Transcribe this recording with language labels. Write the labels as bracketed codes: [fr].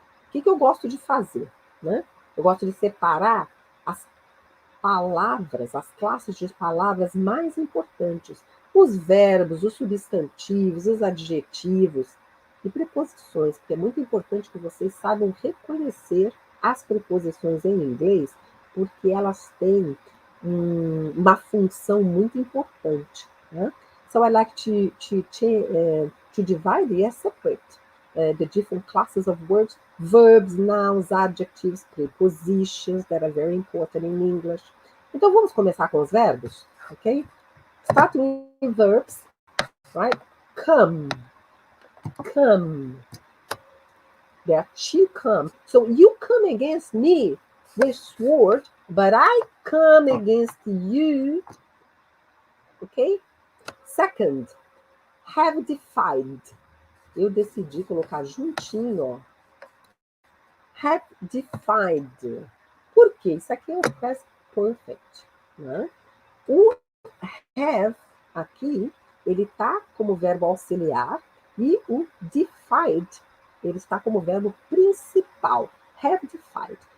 [pt] O que eu gosto de fazer, né? Eu gosto de separar as palavras, as classes de palavras mais importantes, os verbos, os substantivos, os adjetivos e preposições, porque é muito importante que vocês saibam reconhecer as preposições em inglês, porque elas têm uma função muito importante, né? [en] So I like to divide, yes, separate the different classes of words, verbs, nouns, adjectives, prepositions that are very important in English. [pt] Então vamos começar com os verbos, ok? [en] Starting with verbs, right? Come, come. There are two come. So you come against me with sword, but I come against you, ok? Second, have defied. [pt] Eu decidi colocar juntinho, ó. Have defied. Por quê? Isso aqui é o past perfect, né? O have aqui, ele está como verbo auxiliar e o defied, ele está como verbo principal. Have defied.